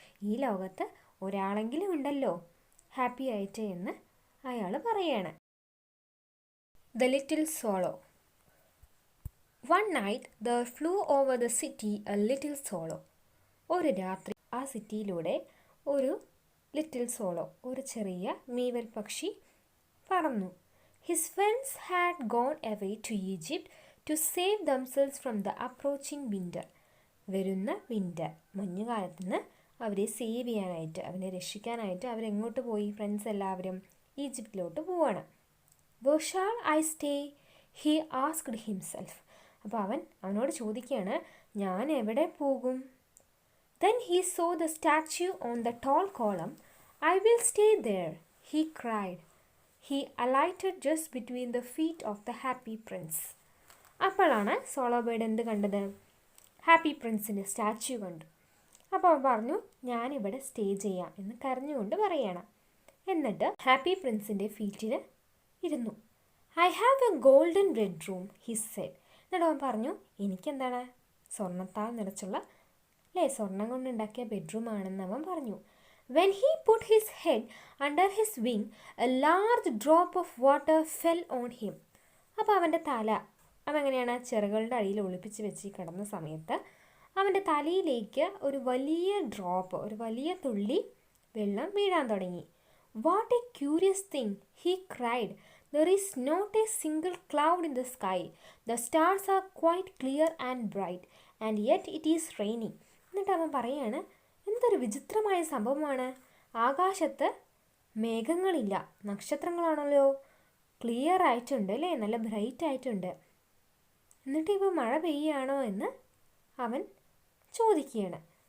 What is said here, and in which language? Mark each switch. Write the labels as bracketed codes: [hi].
[ml] ഈ ലോകത്ത് ഒരാളെങ്കിലും ഉണ്ടല്ലോ ഹാപ്പി ആയിട്ട് എന്ന് അയാൾ പറയാണ്. [en] The little swallow. One night there flew over the city a little swallow. [ml] ഒരു രാത്രി ആ സിറ്റിയിലൂടെ ഒരു ലിറ്റിൽ സോളോ, ഒരു ചെറിയ മീവൽ പക്ഷി പറന്നു. [en] His friends had gone away to Egypt to save themselves from the approaching winter. [ml] വരുന്ന വിൻ്റർ, മഞ്ഞുകാലത്ത് നിന്ന് അവരെ സേവ് ചെയ്യാനായിട്ട്, അവനെ രക്ഷിക്കാനായിട്ട് അവരെങ്ങോട്ട് പോയി? ഫ്രണ്ട്സ് എല്ലാവരും ഈജിപ്തിലോട്ട് പോവാണ്. [en] Where shall I stay? He asked himself. [ml] അപ്പോൾ അവനോട് ചോദിക്കുകയാണ്, ഞാൻ എവിടെ പോകും? [en] Then he saw the statue on the tall column. I will stay there, he cried. He alighted just between the feet of the happy prince. [ml] അപ്പോഴാണ് solo bird എന്ത് കണ്ടത്? Happy പ്രിൻസിൻ്റെ statue കണ്ടു. അപ്പോൾ അവൻ പറഞ്ഞു, ഞാനിവിടെ സ്റ്റേ ചെയ്യാം എന്ന് കരഞ്ഞുകൊണ്ട് പറയണം. എന്നിട്ട് ഹാപ്പി പ്രിൻസിൻ്റെ ഫീറ്റിൽ ഇരുന്നു. [en] I have a golden red room, he said. [ml] എന്നിട്ട് അവൻ പറഞ്ഞു, എനിക്കെന്താണ്? സ്വർണ്ണത്താൽ നിറച്ചുള്ള സ്വർണ്ണം കൊണ്ടുണ്ടാക്കിയ ബെഡ്റൂമാണെന്ന് അവൻ പറഞ്ഞു. [en] When he put his head under his wing, a large drop of water fell on him. [ml] അപ്പോൾ അവൻ്റെ തല, അവനെങ്ങനെയാണ്? ചിറകുകളുടെ അടിയിൽ ഒളിപ്പിച്ച് വെച്ച് കിടന്ന സമയത്ത് അവൻ്റെ തലയിലേക്ക് ഒരു വലിയ ഡ്രോപ്പ്, ഒരു വലിയ തുള്ളി വെള്ളം വീഴാൻ തുടങ്ങി. [en] What a curious thing, he cried. There is not a single cloud in the sky. The stars are quite clear and bright, and yet it is raining. [ml] എന്നിട്ട് അവൻ പറയാണ്, എന്തൊരു വിചിത്രമായ സംഭവമാണ്, ആകാശത്ത് മേഘങ്ങളില്ല, നക്ഷത്രങ്ങളാണല്ലോ, ക്ലിയർ ആയിട്ടുണ്ട് അല്ലേ, നല്ല ബ്രൈറ്റ് ആയിട്ടുണ്ട്, എന്നിട്ട് ഇപ്പോൾ മഴ പെയ്യാണോ എന്ന് അവൻ ചോദിക്കുകയാണ്.